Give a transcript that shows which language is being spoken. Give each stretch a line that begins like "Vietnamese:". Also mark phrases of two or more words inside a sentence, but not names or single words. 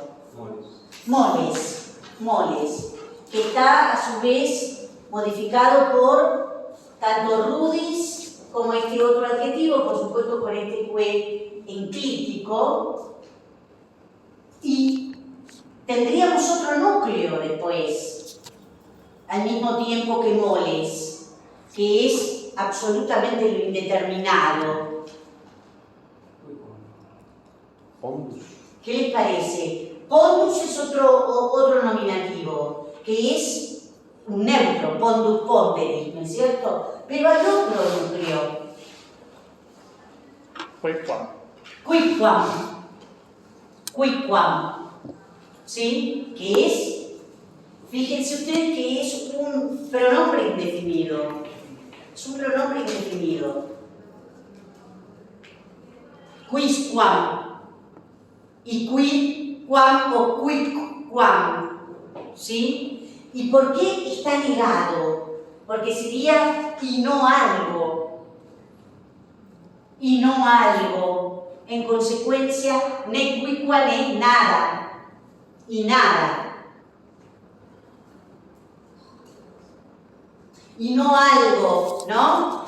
Spanish: Moles, que está a su vez modificado por tanto rudis como este otro adjetivo, por supuesto con este que enclítico, y tendríamos otro núcleo después, al mismo tiempo que moles, que es absolutamente lo indeterminado. ¿Qué les parece? Pondus es otro nominativo, que es un neutro,
Latin: pondus ponderis,
Spanish: ¿no es cierto? Pero hay otro núcleo. Quicquam, ¿sí? Que es, fíjense ustedes que es un pronombre indefinido. Es un pronombre indefinido.
Latin: Quisquam y quidquam o quicquam,
Spanish: ¿sí? ¿Y por qué está negado? Porque sería y no algo. Y no algo. En consecuencia,
Latin: ne quicquam
Spanish: es nada. Y nada. Y no algo, ¿no?